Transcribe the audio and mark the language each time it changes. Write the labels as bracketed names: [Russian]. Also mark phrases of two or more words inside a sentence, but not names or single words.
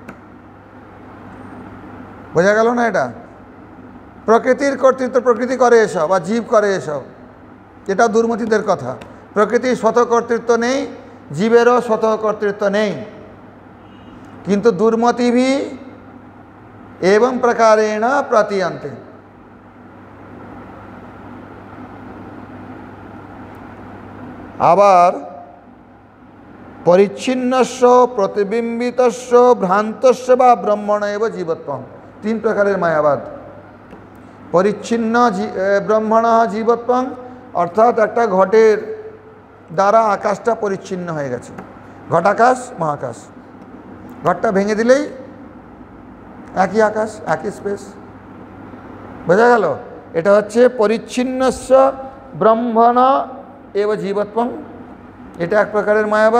[Bangla] বোঝা গেল না? এটা প্রকৃতির কর্তৃত্ব, প্রকৃতি করে এসব, আর জীব করে এসব, এটা দুর্মতিদের কথা। প্রকৃতির স্বতঃ কর্তৃত্ব নেই, জীবেরও স্বতঃ কর্তৃত্ব নেই। [Sanskrit] কিন্তু দুর্মতিভি एवं प्रकारेण प्रतीयन्ते। आबार परिच्छिन्नस्य प्रतिबिंबितस्य भ्रान्तस्य वा ब्रह्मण एव जीवत्वं, [Bangla] তিন প্রকারের মায়াবাদ। [Sanskrit] परिच्छिन्न ब्रह्मण जीवत्वं, अर्थात [Bangla] একটা ঘটের দ্বারা আকাশটা পরিচ্ছিন্ন হয়ে গেছে, ঘটাকাশ মহাকাশ, ঘটটা ভেঙে দিলেই একই আকাশ, একই স্পেস। বোঝা গেল? এটা হচ্ছে [Sanskrit] পরিচ্ছিন্নস্য ব্রহ্মণ এব জীবত্বং, [Bangla] এটা এক প্রকারের মায়াবাদ।